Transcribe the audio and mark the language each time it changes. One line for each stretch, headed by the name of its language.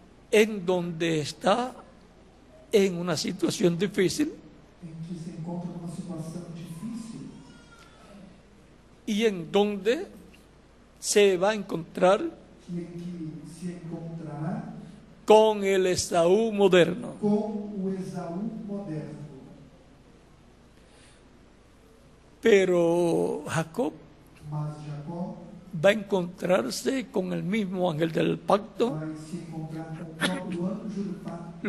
Spanish: en donde está en una situación difícil
Portuguese: em que se encontra numa situação difícil
Spanish: y en donde se va a encontrar
Portuguese: e em que se encontrará
Spanish: con el Esaú moderno.
Portuguese: com o Esaú moderno.
Spanish: Pero Jacob
Portuguese: Mas Jacó
Spanish: va a encontrarse con el mismo ángel del pacto,
Portuguese: vai se encontrar com o próprio anjo do pacto,